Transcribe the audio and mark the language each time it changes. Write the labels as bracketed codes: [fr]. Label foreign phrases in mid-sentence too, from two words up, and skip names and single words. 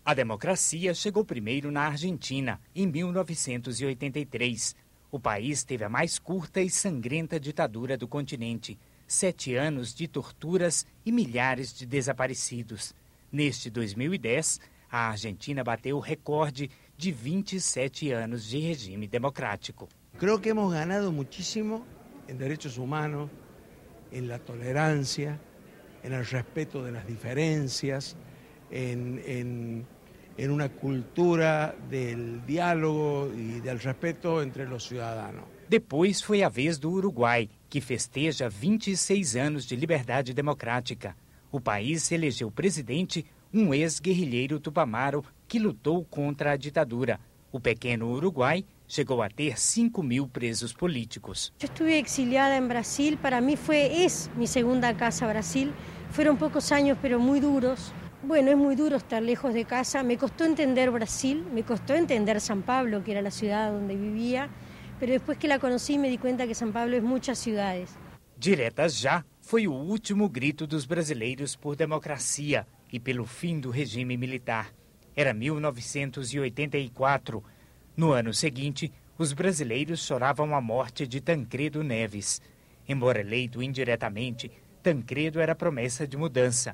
[pt] A democracia chegou primeiro na Argentina, em 1983. O país teve a mais curta e sangrenta ditadura do continente. 7 anos de torturas e milhares de desaparecidos. Neste 2010, a Argentina bateu o recorde de 27 anos de regime democrático. [es] Creo que hemos ganado muchísimo en derechos humanos, en la tolerancia, en el respeto de las diferencias, en una cultura del diálogo y del respeto entre los ciudadanos. [pt] Depois foi a vez do Uruguai, que festeja 26 anos de liberdade democrática. O país elegeu presidente um ex-guerrilheiro tupamaro que lutou contra a ditadura. O pequeno Uruguai chegou a ter 5.000 presos políticos. Eu estive exiliada em Brasil, para mim [es] es mi segunda casa [pt] Brasil. [es] Fueron pocos años, pero muy duros. Bueno, es muy duro estar lejos de casa. Me costó entender Brasil, me costó entender San Pablo, que era la ciudad donde vivía. Pero después que la conocí me di cuenta que São Paulo es muchas ciudades. [pt] Diretas Já foi o último grito dos brasileiros por democracia e pelo fim do regime militar. Era 1984. No ano seguinte, os brasileiros choravam a morte de Tancredo Neves. Embora eleito indiretamente, Tancredo era promessa de mudança.